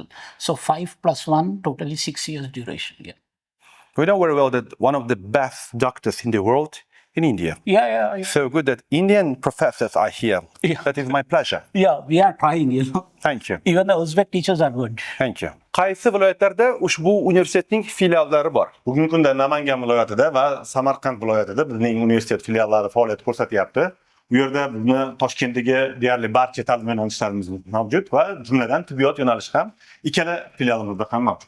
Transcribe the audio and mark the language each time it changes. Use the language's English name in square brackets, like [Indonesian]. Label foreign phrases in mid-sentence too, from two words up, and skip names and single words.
[English] So 5 plus 1, totally 6 years duration. Yeah. We know very well that one of the best doctors in the world in India. Yeah. So good that Indian professors are here. Yeah. That is my pleasure. Yeah, we are trying, Thank you. Even the Uzbek teachers are good. Thank you. [Uzbek] Qaysi viloyatlarda ushbu universitetning filiallari bor? Bugungi kunda Namangan viloyatida va Samarqand viloyatida bizning universitet filiallari faoliyat ko'rsatyapti. Bu yerda bizni Toshkentdagi deyarli barcha ta'lim yo'nalishlarimiz mavjud va jumladan tibbiyot yo'nalishi ham ikkala filialimizda ham mavjud.